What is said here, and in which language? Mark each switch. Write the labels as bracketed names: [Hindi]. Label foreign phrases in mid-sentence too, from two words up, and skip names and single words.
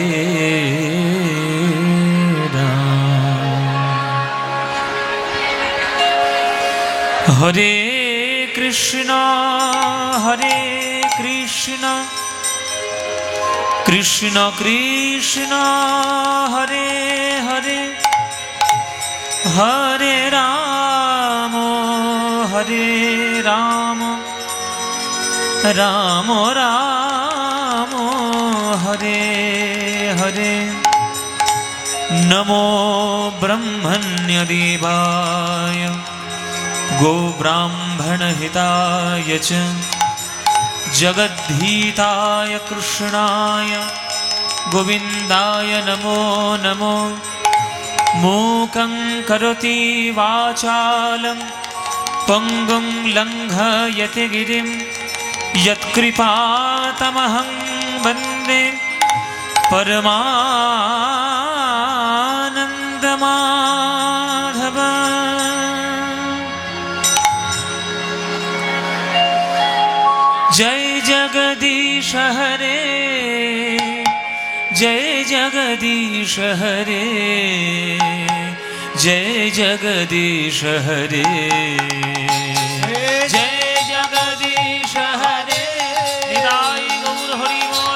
[Sanskrit] রাম, হরে কৃষ্ণ হরে কৃষ্ণ, কৃষ্ণ কৃষ্ণ হরে হরে, হরে রাম হরে রাম, রাম রাম হরে হরে। নমো ব্রহ্মণ্য দেবায় গো ব্রাহ্মণ হিতায় চ, জগদ্ধিতায় কৃষ্ণায় গোবিন্দায় নমো নমো। मूकं करोति वाचालं पङ्गुं लङ्घयति गिरिं, यत्कृपातमहं वन्दे परमानन्दमाधव। [Hindi] जय जगदीश हरे, जय जगदीश हरे, जय जगदीश हरे, जय जगदीश हरे। [Bangla] নিতাই গৌর হরি বোল।